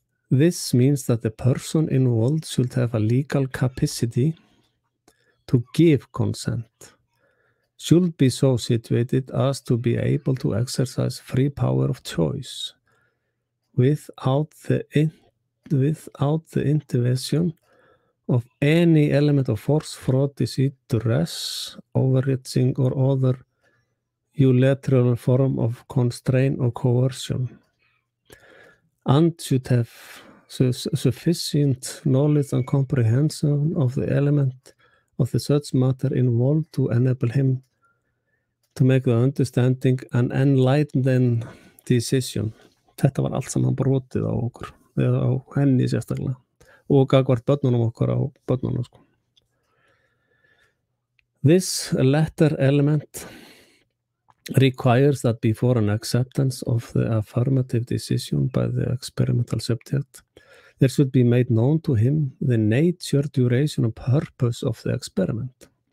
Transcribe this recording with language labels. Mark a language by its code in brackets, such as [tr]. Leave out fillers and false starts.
[en] This means that the person involved should have a legal capacity to give consent, should be so situated as to be able to exercise free power of choice without the intervention of any element of force, fraud, deceit, duress, overreaching, or other unilateral form of constraint or coercion, and should have sufficient knowledge and comprehension of the element of the such matter involved to enable him to make the understanding and enlightened decision. [is] Þetta var allt saman brotið á okkur, eða á henni sérstaklega, og gagnvart börnunum okkar á börnunum, sko. [en] This latter element requires that before an acceptance of the affirmative decision by the experimental subject, there should be made known to him the nature, duration, and purpose of the experiment,